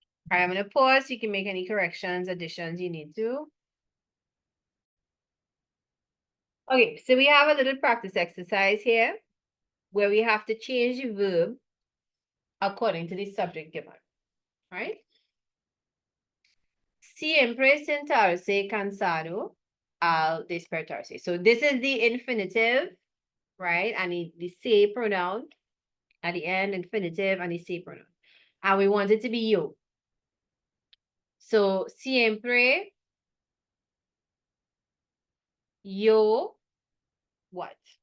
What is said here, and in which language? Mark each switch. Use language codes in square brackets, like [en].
[en] All right, I'm going to pause. You can make any corrections, additions you need to. Okay, so we have a little practice exercise here where we have to change the verb according to the subject given, right? [es] Siempre sentarse cansado al despertarse. [en] So this is the infinitive, right? And the se pronoun at the end, infinitive, and the se pronoun. And we want it to be yo. So [es] siempre yo [en] what?